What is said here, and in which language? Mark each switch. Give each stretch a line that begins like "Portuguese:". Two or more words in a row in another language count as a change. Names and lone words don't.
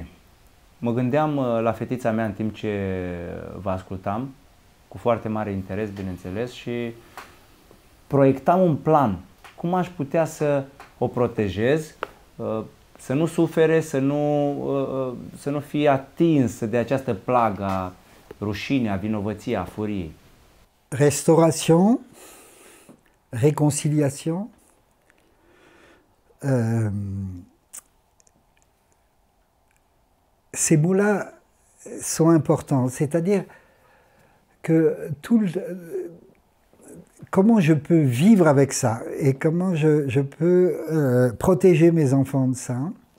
Romanian: Mă gândeam la fetița mea în timp ce vă ascultam, cu foarte mare interes, bineînțeles, și proiectam un plan. Cum aș putea să o protejez, să nu sufere, să nu fie atinsă de această plagă a rușinii, a vinovăției, a furiei.
French: Restauration, réconciliation, ces mots-là sont importants, c'est-à-dire que comment je peux vivre avec ça et comment je peux protéger mes enfants de ça.